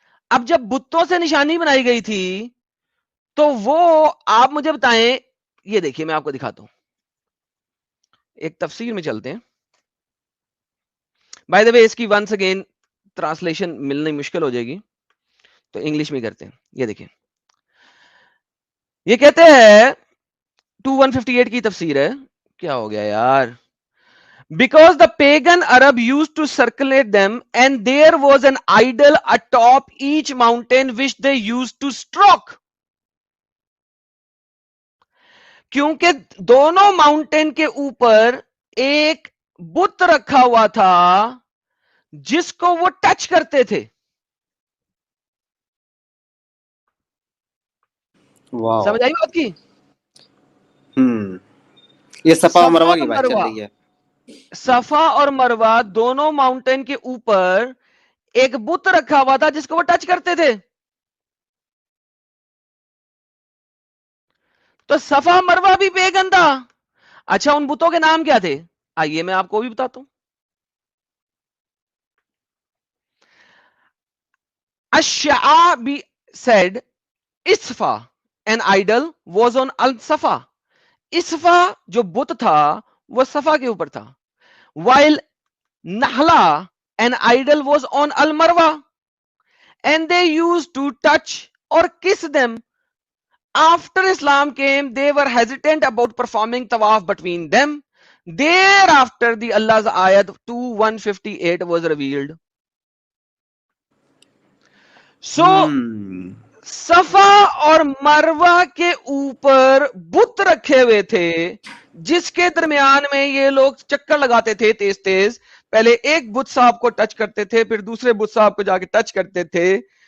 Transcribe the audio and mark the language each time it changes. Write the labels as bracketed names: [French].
[Urdu] اب جب بتوں سے نشانی بنائی گئی تھی تو وہ آپ مجھے بتائیں، یہ دیکھیے میں آپ کو دکھاتا ہوں، ایک تفسیر میں چلتے ہیں. [English] by the way [Urdu] اس کی [English] once again translation [Urdu] ملنی مشکل ہو جائے گی تو انگلش میں کرتے ہیں. یہ دیکھیں، یہ کہتے ہیں 2158 کی تفسیر ہے. کیا ہو گیا یار؟ [English] Because the pagan Arab used to circulate them and there was an idol atop each mountain which they used to stroke. [Urdu] کیونکہ دونوں ماؤنٹین کے اوپر ایک بت رکھا ہوا تھا جس کو وہ ٹچ کرتے تھے. سمجھ آئی بات کی؟ یہ صفا و مروہ کی بات چل رہی ہے. صفا اور مروہ دونوں ماؤنٹین کے اوپر ایک بت رکھا ہوا تھا جس کو وہ ٹچ کرتے تھے. تو صفا مروہ بھی پیگن تھا. اچھا ان بتوں کے نام کیا تھے؟ آئیے میں آپ کو بھی بتاتا ہوں. [English] Al-Shabi said as-Safa an idol was on al-Safa. [Urdu] Asfa جو بت تھا وہ صفا کے اوپر تھا. [English] while Nahla an idol was on Al Marwa and they used to touch or kiss them. After Islam came, they were hesitant about performing tawaf between them. Thereafter, the Allah's ayat 2158 was revealed. [Urdu] So, صفا اور مروا کے اوپر بت رکھے ہوئے تھے جس کے درمیان میں یہ لوگ چکر لگاتے تھے تیز تیز. پہلے ایک بت صاحب کو ٹچ کرتے تھے, پھر دوسرے بت صاحب کو جا کے ٹچ کرتے تھے.